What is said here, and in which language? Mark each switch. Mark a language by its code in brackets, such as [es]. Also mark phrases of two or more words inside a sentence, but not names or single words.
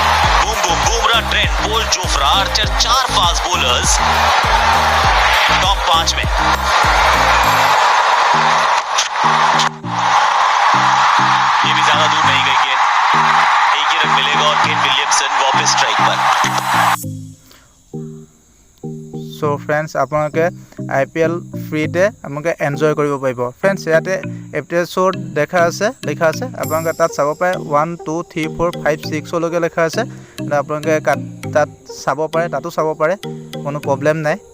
[hi] बूम बूम बुमराह, ट्रेंट बोल्ट, जोफ्रा आर्चर, 4 [en] fast bowlers top [hi] 5 में। ये भी ज्यादा दूर नहीं गई गेंद, एक ही रन मिलेगा और केन विलियमसन वापस स्ट्राइक पर। [en] so friends, [as] আপোনালোকে IPL ফ্ৰীতে আপোনালোকে এনজয় কৰিব পাৰিব। ফ্ৰেণ্ডছ, ইয়াতে এপিছ'ড লিখা আছে, আপোনালোকে তাত চাব পাৰে 1 2 3 4 5 6লৈকে লিখা আছে। আপোনালোকে তাত চাব পাৰে, তাতো চাব পাৰে, কোনো প্ৰব্লেম নাই।